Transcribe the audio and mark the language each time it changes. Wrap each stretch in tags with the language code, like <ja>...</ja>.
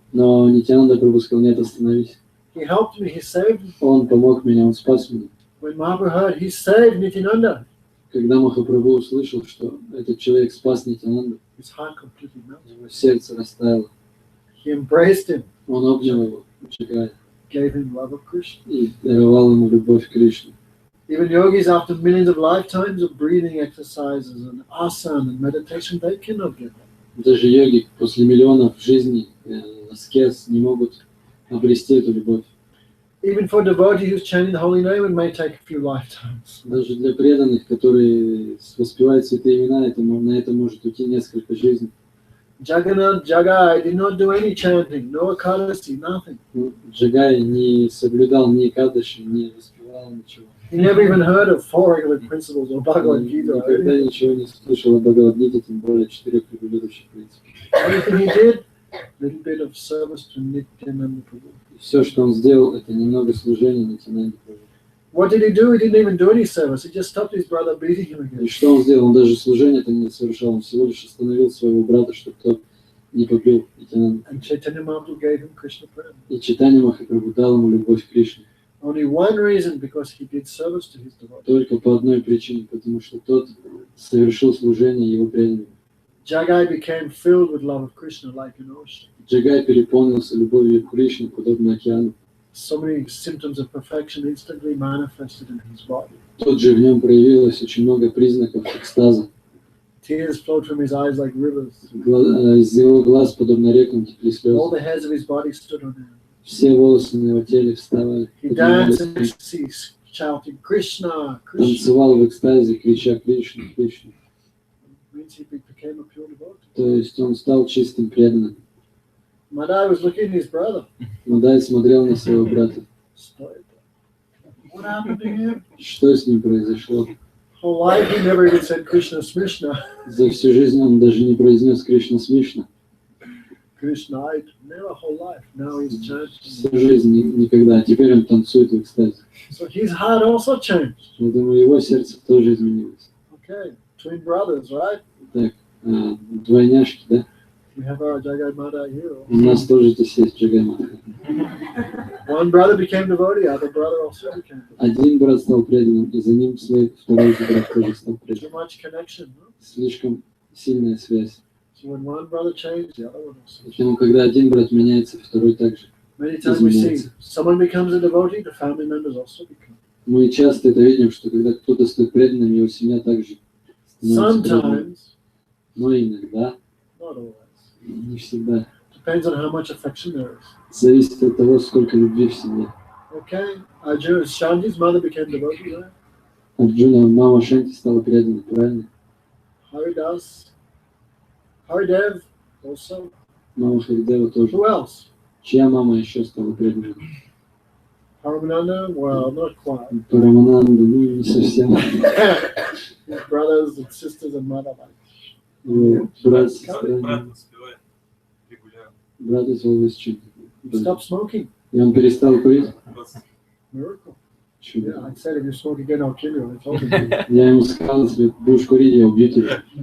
<ru>но Нитянанда Прабху сказал, нет, остановись.</ru> <en>He helped me, he saved me.</en> <ru>Он помог мне, он спас меня.</ru> <en>When Mahaprabhu heard, he saved Nityananda.</en> <ru>Когда Махапрабху услышал, что этот человек спас Нитянанду,</ru> <en>His heart completely melted.</en> <ru>его сердце растаяло.</ru> <en>He embraced him,</en> <ru>Он обнял его, Джагай,</ru> <en>gave him love of Krishna.</en> <ru>и даровал ему любовь к Кришне.</ru> <en>Even yogis, after millions of lifetimes of breathing exercises and asana and meditation, they cannot get that.</en> <ru>Даже йоги после миллионов жизней аскез не могут обрести эту любовь.</ru> <en>Even for a devotee who's chanting the holy name, it may take a few lifetimes.</en> <ru>Даже для преданных, которые воспевают святые имена, на это может уйти несколько жизней.</ru> <en>Jagannath Jagai did not do any chanting, no Ekadasi, nothing.</en> <ru>Джагай не соблюдал ни Кадаши, не воспевал ничего.</ru> <en>He never even heard of four regular principles or Bhagavad Gita. Or</en> <ru>Никогда</ru> <en>anything.</en> <ru>ничего не слышал о Бхагавад-гите, тем более 4 регулирующих принципов.</ru> <en>Everything he did, little bit of service to Nityananda Prabhu.</en> <ru>Все, что он сделал, это немного служения Нитянанде Прабху.</ru> <en>What did he do? He didn't even do any service. He just stopped his brother beating him</en> <ru>И</ru> <en>again.</en> <ru>что он сделал? Он даже служение-то не совершал, он всего лишь остановил своего брата, чтобы тот не побил Нитянанду.</ru> <en>And Chaitanya Mahaprabhu gave him Krishna Prem.</en> <ru>И Чайтанья Махапрабху дал ему любовь к Кришне.</ru> <en>Only one reason, because he did service to his devotee.</en> <ru>Только по одной причине, потому что тот совершил служение его преданным.</ru> <en>Jagai became filled with love of Krishna like an ocean.</en> <ru>Джагай переполнился любовью к Кришне, подобно океану.</ru> <en>So many symptoms of perfection instantly manifested in his body.</en> <ru>Тут же в нем проявилось очень много признаков экстаза.</ru> <en>Tears flowed from his eyes like rivers.</en> <ru>Из его глаз, подобно рекам, текли</ru> <en>All</en> <ru>слезы.</ru> <en>the hairs of his body stood on end.</en> <ru>Все волосы на его теле вставали.</ru> <en>He danced in</en> <ru>поднимались,</ru> <en>ecstasy, shouting, Krishna, Krishna.</en> <ru>танцевал в экстазе, крича Кришна, Кришна.</ru> <en>Means he became a pure devotee.</en> <ru>То есть он стал чистым преданным.</ru> <en>Madai was looking at his brother.</en> <ru>Мадай смотрел на своего брата.</ru> <en>What happened to him?</en> <ru>Что с ним произошло?</ru> <en>Whole life he never even said Krishna Smrishna.</en> <ru>За всю жизнь он даже не произнес Кришна Смишна.</ru> <en>Krishna, I never whole life. Now he's chanting.</en> <ru>Всю жизнь никогда. А теперь он танцует в экстазе.</ru> <en>So his heart also changed.</en> <ru>Я думаю, его сердце тоже изменилось.</ru> <en>Okay, twin brothers, right?</en> <ru>Так, двойняшки, да?</ru> <en>We have our Jagai Madai here.</en> <ru>У нас тоже здесь есть Джагаймаха.</ru> <en>One brother became devotee, other brother also became devotee.</en> <ru>Один брат стал преданным, и за ним второй брат тоже стал</ru> <en>Too</en> <ru>преданным.</ru> <en>much connection. No?</en> <ru>Слишком сильная связь.</ru> <en>So when one brother changed, the other one also.</en> <ru>Поэтому, когда один брат меняется, второй также.</ru> <en>Many times we see someone becomes a devotee, the family members also become.</en> <ru>Мы часто это видим, что когда кто-то стает преданным, его семья также становится преданной.</ru> <en>Sometimes,</en> <ru>Но иногда,</ru> <en>not always.</en> <ru>не всегда.</ru> <en>Depends on how much affection there is.</en> <ru>Зависит от того, сколько любви в семье.</ru> <en>Okay, Arjuna, Shanti's mother became devotee, right?</en> <ru>Арджуна, мама Шанти стала преданной, правильно?</ru> <en>Haridev also.</en> <ru>Мама Харидева тоже.</ru> <en>Who else?</en> <ru>Чья мама еще стала преданной?</ru> <en>Paramananda? Well, not quite.</en> <ru>Парамананда, ну не совсем.</ru> <en>His brothers and sisters and mother like.</en> <ru>Его брат, сестра, Брат успевает регулярно. брат</ru> <en>is always cheating. Stop smoking.</en> <ru>И он перестал курить.</ru> <en>Miracle.</en> <ru>Чудо.</ru> <en>Yeah, I said if you smoke again, I'll kill you. I told him.</en> <ru>Я ему сказал, если будешь курить, я убью тебя.</ru>